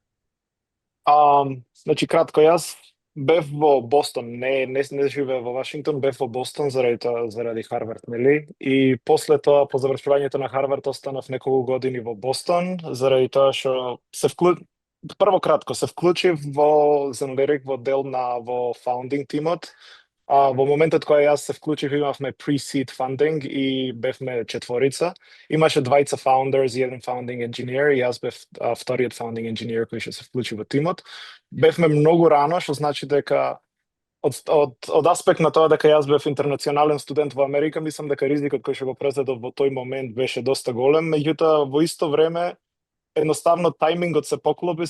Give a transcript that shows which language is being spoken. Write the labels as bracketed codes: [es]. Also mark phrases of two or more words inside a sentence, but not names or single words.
[mk] Значи, кратко, јас бев во Бостон, не живеев во Вашингтон, бев во Бостон заради Харвард, нели? И после тоа, по завршувањето на Харвард, останав неколку години во Бостон, заради тоа што прво кратко се вклучив во Zenlytic во дел во founding тимот. Во моментот кога јас се вклучив, имавме [en] pre-seed funding [mk] и бевме 4. Имаше 2 founders и еден [en] founding engineer [mk] и јас бев вториот [en] founding engineer [mk] кој што се вклучи во тимот. Бевме многу рано, што значи дека од аспект на тоа дека јас бев интернационален студент во Америка, мислам дека ризикот кој што го презедов во тој момент беше доста голем, меѓутоа во исто време едноставно тајмингот се поклопи